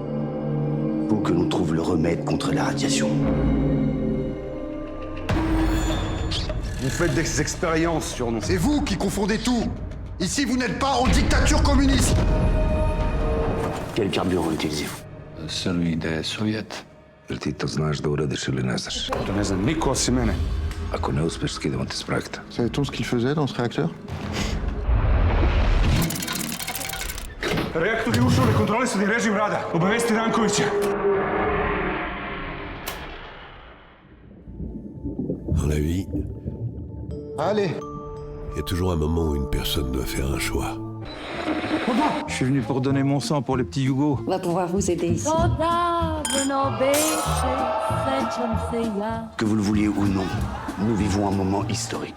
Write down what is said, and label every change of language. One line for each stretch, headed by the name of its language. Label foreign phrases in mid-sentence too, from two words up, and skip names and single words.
French: Faut que l'on trouve le remède contre la radiation. Vous faites des expériences sur nous. C'est vous qui confondez tout. Ici, vous n'êtes pas en dictature communiste. Quel carburant utilisez-vous? Celui des soviets.
Bulgarian: Ти то знаеш да уредиш или не знаеш? То не знам никой си мене. Ако не успеш, скидвам те с проекта.
French: Savait-on ce qu'il faisait dans ce réacteur?
Serbian: Reaktor je ušao u nekontrolisani režim rada. Obavesti Rankovića.
French: Dans la vie, Allez, il y a toujours un moment où une personne doit faire un choix. Je suis venu pour donner mon sang pour les petits Hugo. On va pouvoir vous aider ici. Que vous le vouliez ou non, nous vivons un moment historique.